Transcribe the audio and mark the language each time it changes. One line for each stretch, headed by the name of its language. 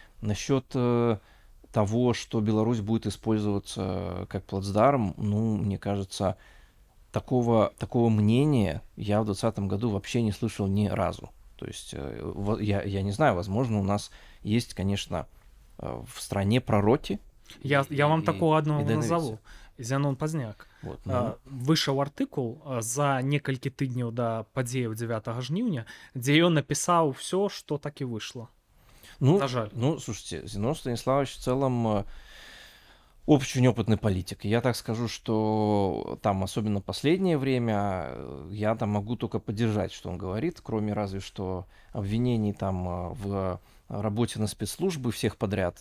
Russian: Насчет того, что Беларусь будет использоваться как плацдарм, ну, мне кажется, такого мнения я в 2020 году вообще не слышал ни разу. То есть, я не знаю, возможно, у нас есть, конечно, в стране пророки. Я вам такого одного назову. Зянон Пазняк. Вот,
Belarusian: Выйшаў артыкул за некалькі тыдняў да падзеяў 9 жніўня, дзе ён напісаў
Russian: все, что так и вышло. Ну,
Belarusian: на жаль.
Russian: Ну, слушайте, Зенон Станиславович в целом очень опытный политик. Я так скажу, что там, особенно последнее время, я там могу только поддержать, что он говорит, кроме разве что обвинений там в работе на спецслужбы всех подряд.